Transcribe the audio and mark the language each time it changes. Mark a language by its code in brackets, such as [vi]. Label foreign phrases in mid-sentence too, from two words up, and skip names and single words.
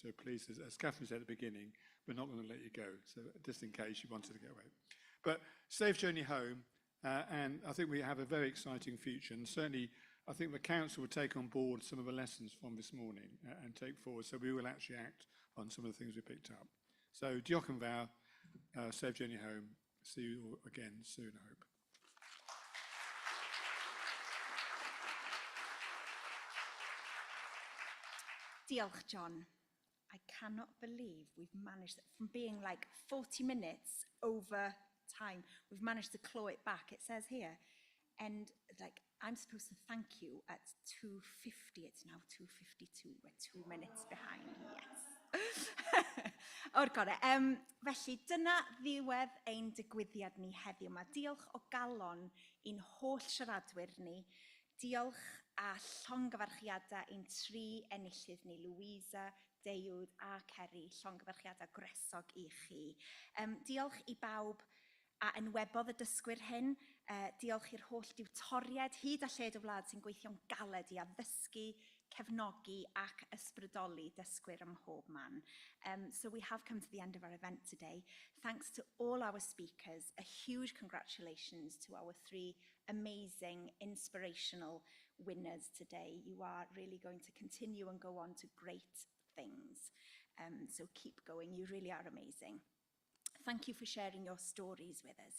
[en] So please, as Catherine said at the beginning, we're not going to let you go. So just in case you wanted to get away. But safe journey home. And I think we have a very exciting future. And certainly, I think the council will take on board some of the lessons from this morning and take forward. So we will actually act on some of the things we picked up. [cy] So diolch yn fawr, [en] safe journey home. See you all again soon, I hope. [cy] Diolch, John. [en] I cannot believe we've managed, from being like 40 minutes over time, we've managed to claw it back. It says here, and like, I'm supposed to thank you at 2:50. It's now 2:52. We're 2 minutes behind. Yes. [cy] O'r gore. Felly, dyna ddiwedd ein digwyddiad ni heddiw yma. Diolch o galon i'n holl siaradwyr ni. Diolch a llongyfarchiadau i'n 3 enillydd ni, Louisa, Deiwd a Kerry, llongyfarchiadau gresog i chi. Diolch i bawb A enwebodd y dysgwyr hyn, diolch i'r holl diwtoried, hyd a lled o wlad sy'n gweithio'n galed i addysgu, cefnogi ac ysbrydoli dysgwyr ym mhob man. [en] So we have come to the end of our event today. Thanks to all our speakers, a huge congratulations to our 3 amazing, inspirational winners today. You are really going to continue and go on to great things. So keep going, you really are amazing. Thank you for sharing your stories with us.